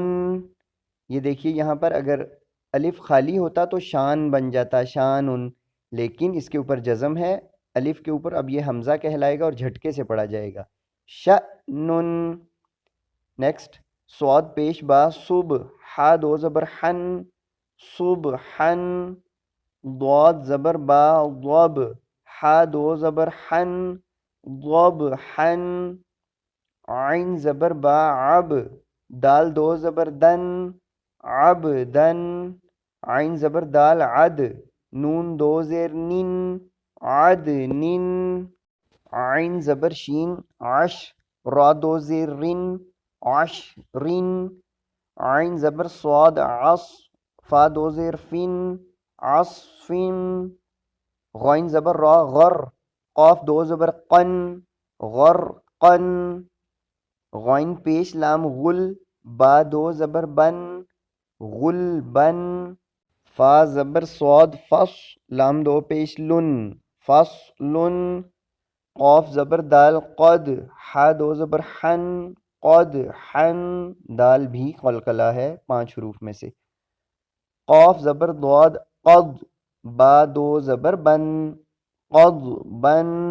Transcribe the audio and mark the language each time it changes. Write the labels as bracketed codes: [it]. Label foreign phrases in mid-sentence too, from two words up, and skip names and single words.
[ur] یہ دیکھیے یہاں پر اگر الف خالی ہوتا تو شان بن جاتا، شانن، لیکن اس کے اوپر جزم ہے، الف کے اوپر اب یہ حمزہ کہلائے گا اور جھٹکے سے پڑھا جائے گا، شأنن۔ نیکسٹ، صاد پیش با، صب، حا دو زبر حن، صبحن۔ ضاد زبر با، ضب، حا دو زبر حن، ضبحن۔ عین زبر با، عب، دال دو زبر دن، عبدن۔ عین زبر دال، عد، نون دو زیر نن، عدنن۔ عین زبر شین، عش، را دو زیر رن، عشرن۔ عین زبر صاد، عص، فا دو زیر فن، عصفن۔ غین زبر را، غر، قاف دو زبر قن، غرقن۔ غین پیش لام، غل، با دو زبر بن، غلبن۔ فا زبر صاد، فص، لام دو پیش لن، فصلن۔ قاف زبر دال، قد، حا دو زبر حن، قدحن۔ دال بھی قلقلہ ہے 5 حروف میں سے۔ قاف زبر ضاد، قد، با دو زبر بن، قضبن۔